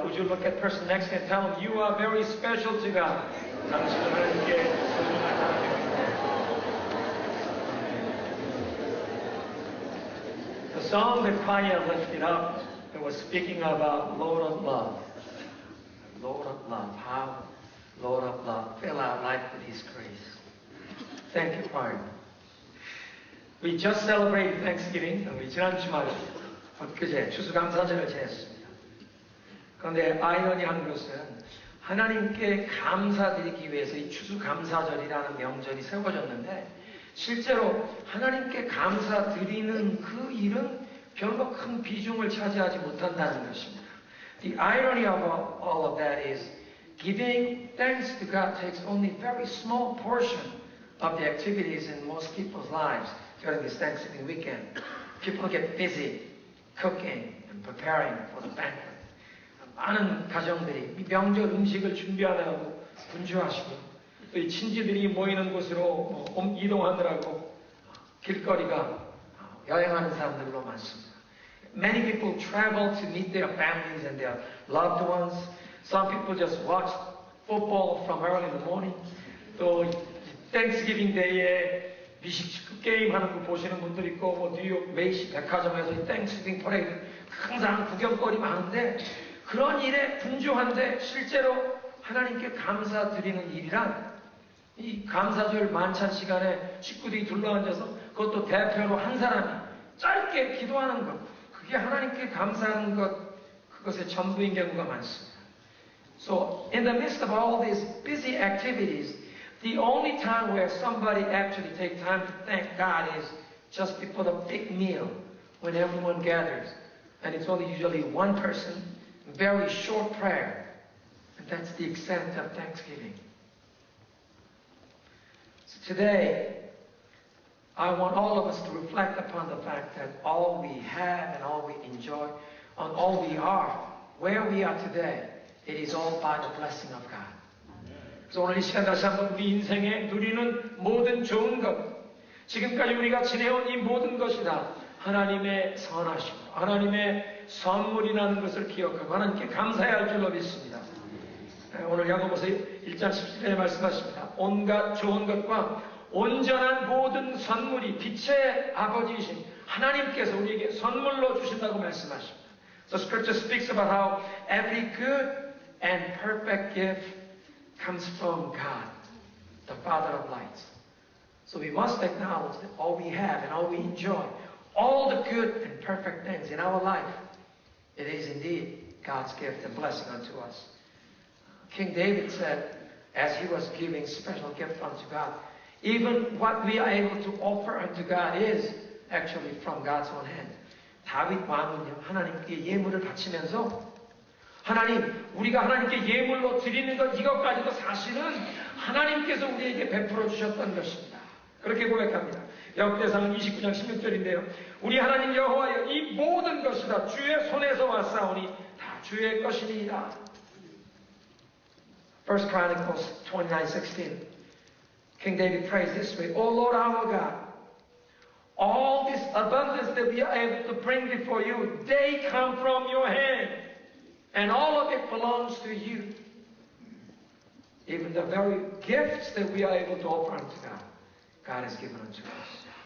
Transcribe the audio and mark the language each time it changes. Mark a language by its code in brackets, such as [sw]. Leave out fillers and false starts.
[en] Would you look at the person next and tell them you are very special to God? [ko] 당신은 하나님께 소중한 사람입니다. [en] The song that Paya lifted up, it was speaking about Lord of Love. Lord of Love. How? Lord of Love. Fill our life with His grace. Thank you, Paya. We just celebrated Thanksgiving. [ko] 우리 지난 주말에 엊그제 추수감사절을 지냈습니다. 그런데 아이러니한 것은 하나님께 감사드리기 위해서 이 추수감사절이라는 명절이 세워졌는데 실제로 하나님께 감사드리는 그 일은 별로 큰 비중을 차지하지 못한다는 것입니다. [en] The irony of all of that is giving thanks to God takes only a very small portion of the activities in most people's lives during this Thanksgiving weekend. People get busy cooking and preparing for the banquet. [ko] 많은 가정들이 이 명절 음식을 준비하느라고 분주하시고 또 이 친지들이 모이는 곳으로 이동하느라고 길거리가 여행하는 사람들로 많습니다. [en] Many people travel to meet their families and their loved ones. Some people just watch football from early in the morning. [ko] 또 Thanksgiving Day에 미식축구 게임 하는 거 보시는 분들 있고 뉴욕 메이시 백화점에서 이 Thanksgiving Parade 항상 구경거리 많은데 그런 일에 분주한데 실제로 하나님께 감사드리는 일이란 이 감사절 만찬 시간에 식구들이 둘러앉아서 그것도 대표로 한 사람이 짧게 기도하는 것 그게 하나님께 감사하는 것 그것의 전부인 경우가 많습니다. [en] So in the midst of all these busy activities, the only time where somebody actually takes time to thank God is just before the big meal when everyone gathers and it's only usually one person, very short prayer, and that's the extent of Thanksgiving. So today, I want all of us to reflect upon the fact that all we have and all we enjoy, and all we are, where we are today, it is all by the blessing of God. [ko] 그래서 오늘 이 시간 다시 한번 우리 인생에 누리는 모든 좋은 것, 지금까지 우리가 지내온 이 모든 것이 다 하나님의 선하심, 하나님의 선물이라는 것을 기억하고 하나님께 감사해야 할 줄로 믿습니다. 오늘 야고보서 1장 17절에 말씀하십니다. 온갖 좋은 것과 온전한 모든 선물이 빛의 아버지이신 하나님께서 우리에게 선물로 주신다고 말씀하십니다. [en] So Scripture speaks about how every good and perfect gift comes from God, the Father of lights. So we must acknowledge that all we have and all we enjoy, all the good and perfect things in our life, it is indeed God's gift and blessing unto us. King David said, as he was giving special gift unto God, even what we are able to offer unto God is actually from God's own hand. [ko] 다윗 왕은요, 하나님께 예물을 바치면서 하나님, 우리가 하나님께 예물로 드리는 것 이것까지도 사실은 하나님께서 우리에게 베풀어 주셨던 것입니다. 그렇게 고백합니다. 역대상 29장 16절인데요. 우리 하나님 여호와여 이 모든 것이 다 주의 손에서 왔사오니 다 주의 것이니이다. [en] 1 Chronicles 29:16. King David prays this way, O Lord our God, all this abundance that we are able to bring before you, they come from your hand. And all of it belongs to you. Even the very gifts that we are able to offer unto God, God has given unto us.